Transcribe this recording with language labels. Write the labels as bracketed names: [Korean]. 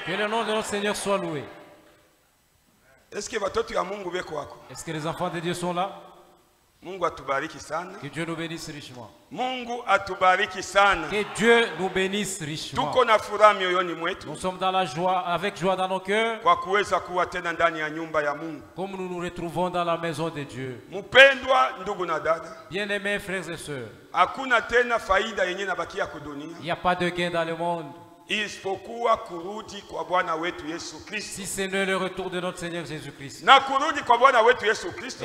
[French] Que le nom de notre Seigneur soit loué. Est-ce que [Swahili] watoto ya Mungu beko wako? [French] Est-ce que les enfants de Dieu sont là? [Swahili] Mungu atubariki sana. [French] Que Dieu nous bénisse richement. [Swahili] Mungu atubariki sana. [French] Que Dieu nous bénisse richement. [Swahili] Tuko na furaha mioyoni mwetu. [French] Nous sommes dans la joie, avec joie dans nos cœurs. [Swahili] Kwa kuweza kuwa tena ndani ya nyumba ya Mungu. [French] Comme nous nous retrouvons dans la maison de Dieu. [Swahili] Mpendwa ndugu na dada. [French] Bien-aimés frères et sœurs. [Swahili] Hakuna tena faida yenye nabakia kudunia. [French] Il n'y a pas de gain dans le monde. [Swahili] Isipokuwa kurudi kwa Bwana wetu Yesu Kristo. [French] Si ce n'est le retour de notre Seigneur Jésus-Christ. [Swahili] Na kurudi kwa Bwana wetu Yesu Kristo.